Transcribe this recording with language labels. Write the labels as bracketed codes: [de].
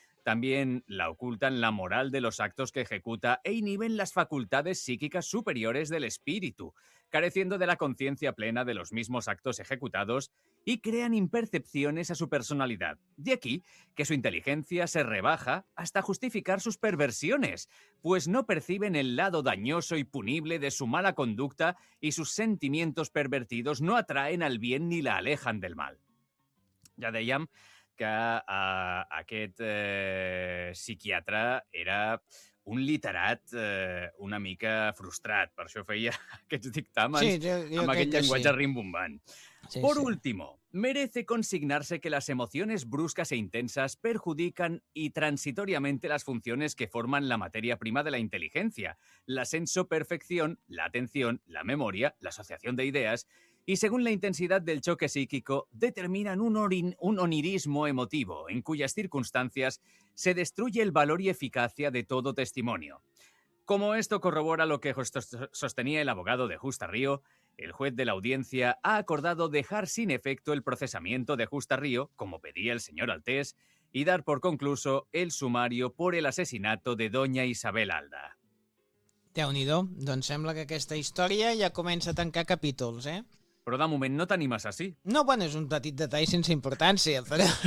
[es] También la ocultan la moral de los actos que ejecuta e inhiben las facultades psíquicas superiores del espíritu, careciendo de la conciencia plena de los mismos actos ejecutados y crean impercepciones a su personalidad. De aquí que su inteligencia se rebaja hasta justificar sus perversiones, pues no perciben el lado dañoso y punible de su mala conducta y sus sentimientos pervertidos no atraen al bien ni la alejan del mal. [ca] ja dèiem que aquest psiquiatre era un literat una mica frustrat, per això feia aquests dictàmens amb aquest llenguatge rimbombant. [es] Por último, merece consignarse que las emociones bruscas e intensas perjudican y transitoriamente las funciones que forman la materia prima de la inteligencia, la sensoperfección, la atención, la memoria, la asociación de ideas, y según la intensidad del choque psíquico, determinan un onirismo emotivo, en cuyas circunstancias se destruye el valor y eficacia de todo testimonio. Como esto corrobora lo que sostenía el abogado de Justa Río, el juez de la audiencia ha acordado dejar sin efecto el procesamiento de Justa Río, como pedía el señor Altés, y dar por concluso el sumario por el asesinato de doña Isabel Alda. [ca] Déu-n'hi-do, doncs sembla que aquesta història ja comença a tancar capítols, eh? Però de moment no tenim assassí. No, bueno, és un petit detall sense importància, però...